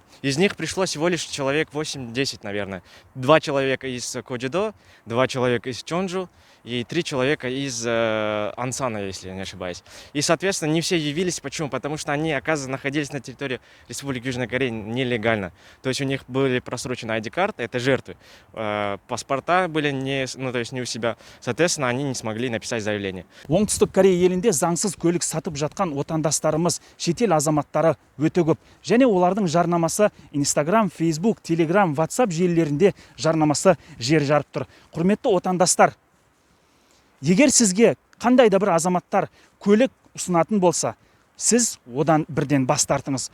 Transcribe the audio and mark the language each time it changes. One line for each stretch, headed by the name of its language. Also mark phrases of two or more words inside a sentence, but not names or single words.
Russian: Из них пришло всего лишь человек 8-10, наверное. 2 человека из Коджидо, 2 человека из Чонджу и 3 человека из Ансана, если я не ошибаюсь. И, соответственно, не все явились. Почему? Потому что они, оказывается, находились на территории Республики Южной Кореи нелегально. То есть у них были просрочены ID-карты, это жертвы. Паспорта были не у себя. Соответственно, они не смогли написать заявление.
Kazakh: Оңтүстік Корея елінде заңсыз көлік сатып жатқан отандастарымыз шетел азаматтары өте көп. Және олардың жарнамасы Instagram, Facebook, Telegram, WhatsApp желілерінде жарнамасы жер жарып тұр. Құрметті отандастар, егер сізге қандай да бір азаматтар көлік ұсынатын болса, сіз одан бірден бас тартыңыз.